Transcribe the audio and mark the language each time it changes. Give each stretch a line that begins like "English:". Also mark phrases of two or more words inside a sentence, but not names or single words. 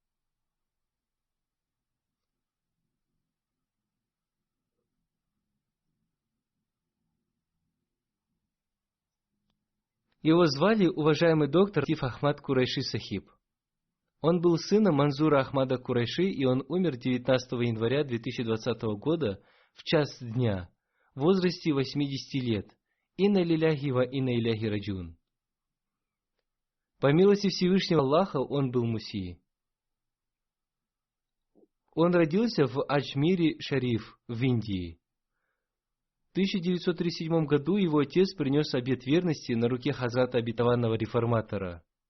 Russian: Его звали уважаемый доктор Латиф Ахмад Курайши Сахиб. Он был сыном Манзура Ахмада Курайши, и он умер 19 января 2020 года в час дня, в возрасте 80 лет.
Arabic: إنا لله وإنا إليه راجعون.
Russian: По милости Всевышнего Аллаха он был муси. Он родился в Аджмире Шариф в Индии. В 1937 году его отец принес обет верности на руке Хазрата обетованного реформатора.